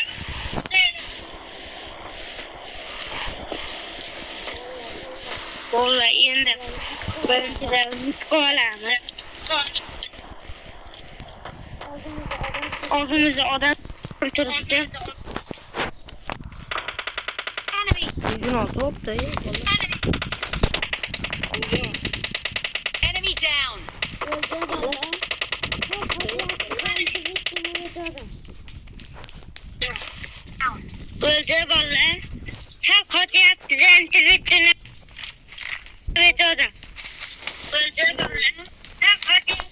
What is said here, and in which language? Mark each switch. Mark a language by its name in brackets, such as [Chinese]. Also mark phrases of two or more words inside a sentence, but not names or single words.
[Uzbek] Vallahi endi birinchidan olamiz. Oldimizda odam turibdi. [Turkish] Yüzün altı hopda. [English] Enemy down. [Turkish] Öldü vallahi. Tam kötü yaptı. Zentritini öldü. Öldü vallahi. Tam kötü yaptı.